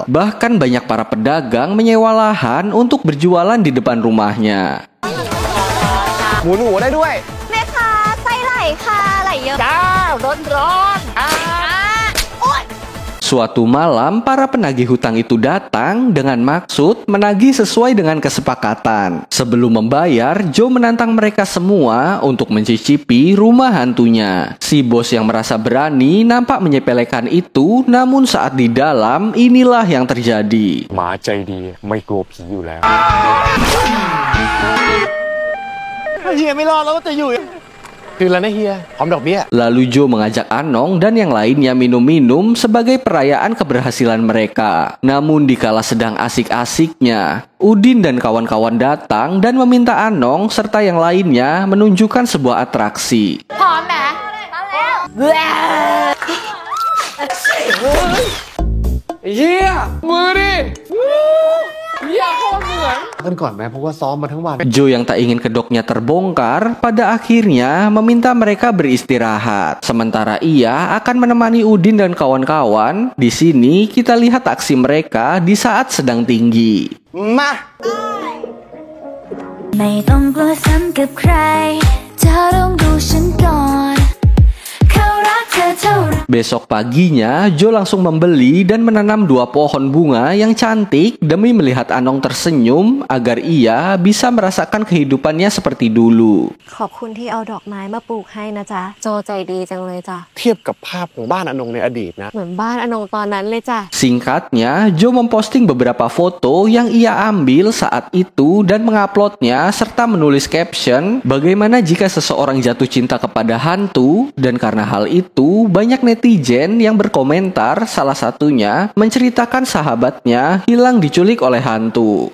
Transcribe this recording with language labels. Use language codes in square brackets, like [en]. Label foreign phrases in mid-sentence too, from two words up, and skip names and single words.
[id] Bahkan banyak para pedagang menyewa lahan untuk berjualan di depan rumahnya. [th] หมูหนูได้ด้วย แม่ค้าไส้ไหลค่ะไหลเยอะ จ้าร้อน [id] Suatu malam, para penagih hutang itu datang dengan maksud menagih sesuai dengan kesepakatan. Sebelum membayar, Joe menantang mereka semua untuk mencicipi rumah hantunya. Si bos yang merasa berani nampak menyepelekan itu, namun saat di dalam, inilah yang terjadi. [th] หมาใจดีไม่กลัวผีอยู่แล้ว เฮียไม่รอดแล้วจะอยู่คือแล้วนะเฮียพร้อมดอกเบี้ย [id] Lalu Joe mengajak Anong dan yang lainnya minum-minum sebagai perayaan keberhasilan mereka. Namun dikala sedang asik-asiknya, Udin dan kawan-kawan datang dan meminta Anong serta yang lainnya menunjukkan sebuah atraksi. [th] พร้อมไหมพร้อมแล้ว เฮียมือดิเฮียโคตรเหมือน กันก่อนไหมเพราะว่าซ้อมมาทั้งวัน [id] Joe yang tak ingin kedoknya terbongkar pada akhirnya meminta mereka beristirahat. Sementara ia akan menemani Udin dan kawan-kawan. Di sini kita lihat aksi mereka di saat sedang tinggi. [th] มา ไม่ต้องกลัวซ้ำกับใครเธอต้องดูฉันก่อนเขารักเธอเท่าไร [id] Besok paginya, Joe langsung membeli dan menanam 2 pohon bunga yang cantik demi melihat Anong tersenyum agar ia bisa merasakan kehidupannya seperti dulu. [th] ขอบคุณที่เอาดอกไม้มาปลูกให้นะจ๊ะโจใจดีจังเลยจ้ะ เทียบกับภาพของบ้านอนงในอดีตนะ เหมือนบ้านอนงตอนนั้นเลยจ้ะ [id] Singkatnya, Joe memposting beberapa foto yang ia ambil saat itu dan menguploadnya serta menulis caption bagaimana jika seseorang jatuh cinta kepada hantu, dan karena hal itu banyak netizen yang berkomentar, salah satunya menceritakan sahabatnya hilang diculik oleh hantu.